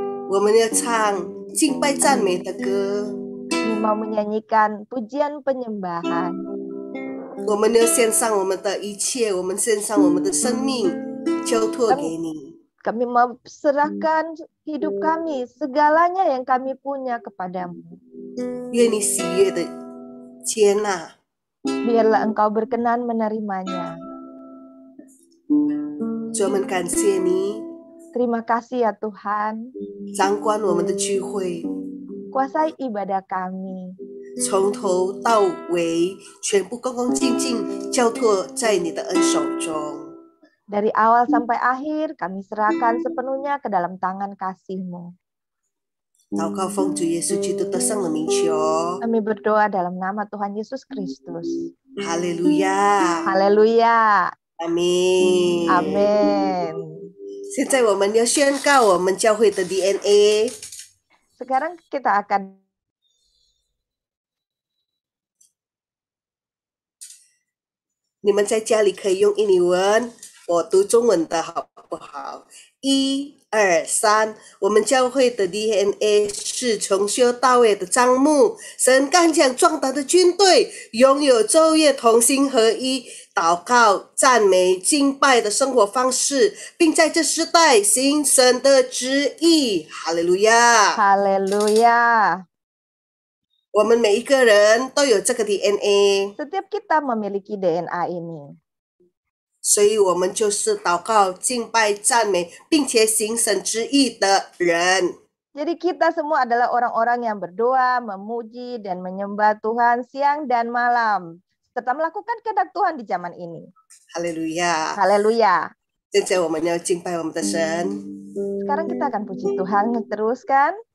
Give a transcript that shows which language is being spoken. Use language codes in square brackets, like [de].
[zh] 我们要唱敬拜赞美的歌， [id] Kami mau menyanyikan pujian penyembahan. [zh] 我们要献上我们的一切，我们献上我们的生命，交托给你。 [id] Kami mau serahkan hidup kami, segalanya yang kami punya kepadamu. [zh] 愿你喜悦的接纳， [id] Biarlah Engkau berkenan menerimanya. [zh] 主，我们感谢你 [id] Terima kasih ya Tuhan, [zh] 掌管我们的聚会， [id] kuasai ibadah kami. [zh] 从头到尾全部恭恭敬敬交托在你的恩手中。 [id] Dari awal sampai akhir, kami serahkan sepenuhnya ke dalam tangan kasih-Mu. [zh] 祷告奉主耶稣基督得胜的名求， [id] Kami berdoa dalam nama Tuhan Yesus Kristus. [zh] 哈利路亚， [id] Haleluya. [zh] 阿门。 [id] Amin. [zh] 现在我们要宣告我们教会的 DNA。 [id] Sekarang kita akan [zh] 你们在家里可以用印尼文，我读中文的好不好？1、2、3，我们教会的 DNA 是重修到位的帐幕，神刚强壮大的军队，拥有昼夜同心合一、祷告、赞美、敬拜的生活方式，并在这时代行神的旨意。哈利路亚！ [id] haleluya. [zh] 我们每一个人都有这个 DNA， [id] Setiap kita memiliki DNA ini. [zh] 所以我们就是祷告、敬拜、赞美，并且行神之意的人。 [id] Jadi kita semua adalah orang-orang yang berdoa, memuji, dan menyembah Tuhan siang dan malam. Serta melakukan kehendak Tuhan di zaman ini. [zh] 哈利路亚！ [id] Haleluya. [zh] 现在我们要敬拜我们的神， [id] Sekarang kita akan puji Tuhan, teruskan.